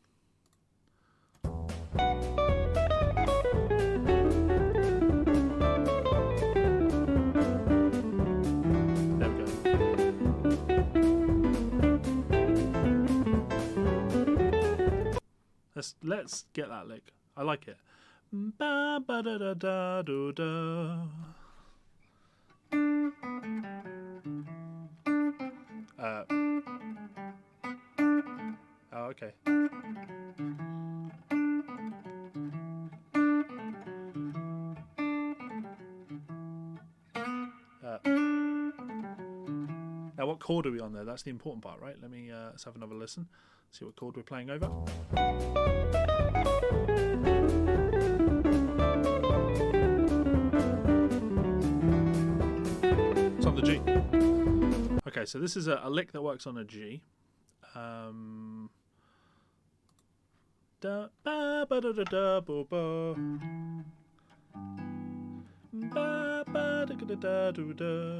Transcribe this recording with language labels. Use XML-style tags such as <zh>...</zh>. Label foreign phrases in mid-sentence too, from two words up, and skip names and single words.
<en>There we go. Let's get that lick. I like it. Ba ba da da da do da. Oh, okay. Now, what chord are we on there? That's the important part, right? Let's have another listen. See what chord we're playing over. It's on the G. Okay, so this is a lick that works on a G. da ba ba da da da bo bo. Ba ba da da da do da.</en>